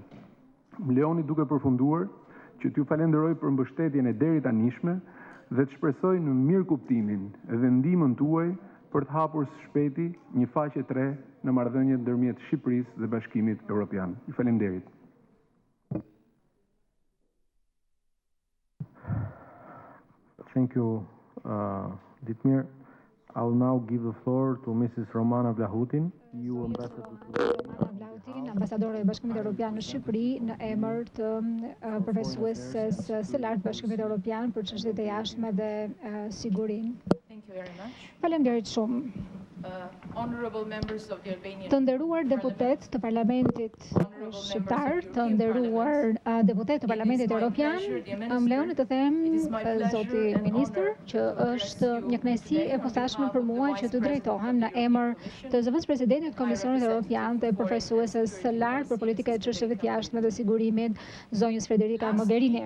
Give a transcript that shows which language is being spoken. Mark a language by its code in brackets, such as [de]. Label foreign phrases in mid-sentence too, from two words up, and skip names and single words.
[sq] Më lejoni duke përfunduar që t'ju falenderoj për mbështetjen e deri tanishme dhe të shpresoj në mirë kuptimin dhe ndihmën tuaj për të hapur së shpejti një faqe 3 në marrëdhëniet ndërmjet Shqipërisë dhe Bashkimit Evropian. Ju falenderit. [en] Thank you, Ditmir. I will now give the floor to Mrs. Romana Vlahutin, EU Ambassador [sq] Vlahutin, ambasadore e Bashkimit Evropian në Shqipëri, në emër të përfaqësuesës së lartë Bashkimit Evropian për çështjet e jashtme dhe sigurinë. Faleminderit shumë. Të nderuar deputet të Parlamentit Shqiptar, të nderuar deputet të Parlamentit Evropian, më lejoni të them, zoti ministër, që është një kënaqësi e posaçme për mua që të drejtohem në emër të zëvendës presidentit të Komisionit Evropian dhe përfaqësuesës së lartë për politikën e çështjeve të jashtme dhe sigurimit, zonjës Federica Mogherini.